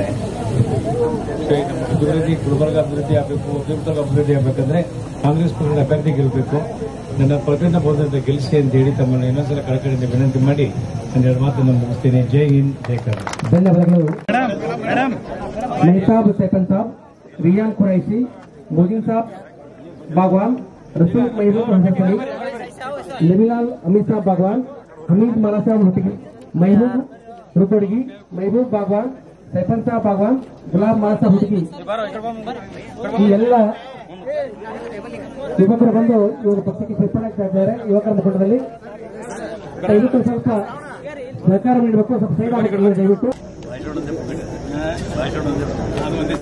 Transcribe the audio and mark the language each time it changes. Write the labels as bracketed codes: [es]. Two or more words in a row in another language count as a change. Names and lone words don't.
[kn] ನಮ್ಮ ಅಭಿವೃದ್ಧಿ, ಗುಲ್ಬರ್ಗ ಅಭಿವೃದ್ಧಿ ಆಗಬೇಕು, ಅಭಿವೃದ್ಧಿ ಅಭಿವೃದ್ಧಿ ಆಗಬೇಕಂದ್ರೆ ಕಾಂಗ್ರೆಸ್ ಪಕ್ಷದ ಅಭ್ಯರ್ಥಿ ಗೆಲ್ಲಬೇಕು. ನನ್ನ ಪ್ರತಿಯೊಂದು ಬಹುಮತ ಗೆಲ್ಲಿಸಿ ಅಂತ ಹೇಳಿ ತಮ್ಮನ್ನು ಇನ್ನೊಂದ್ಸಲ ಕಳಕಳಿಯಿಂದ ವಿನಂತಿ ಮಾಡಿ ನನ್ನ 2 ಮಾತನ್ನು ಮುಗಿಸ್ತೇನೆ. ಜೈ ಹಿಂದ್, ಜೈ ಕರ್ನಾಟಕ. ಧನ್ಯವಾದಗಳು. ಮೆಹತಾಬ್ ಸೈಫನ್ ಸಾಬ್, रियान कुरैशी, मोजिन साहब बागवान, रसूल महबूब हंसली, नबीलाल अमीर साहब बागवान, हमीद माला साहब रुटगी, महबूब रुकोड़गी, महबूब बागवान, सैफन साहब बागवान, गुलाब माला साहब रुटगी. ಈ ಎಲ್ಲ ಯುವಕರು ಬಂದು ಇವರು ಪಕ್ಷಕ್ಕೆ ಸೇರ್ಪಡೆಯಾಗ್ತಾ ಇದ್ದಾರೆ. ಯುವಕರ ಮುಖಂಡದಲ್ಲಿ ದಯವಿಟ್ಟು ಸ್ವಲ್ಪ ಸಹಕಾರ ನೀಡಬೇಕು. ಸ್ವಲ್ಪ ಸೈಡ್ ಆಗಿರ್ಬೋದು ದಯವಿಟ್ಟು.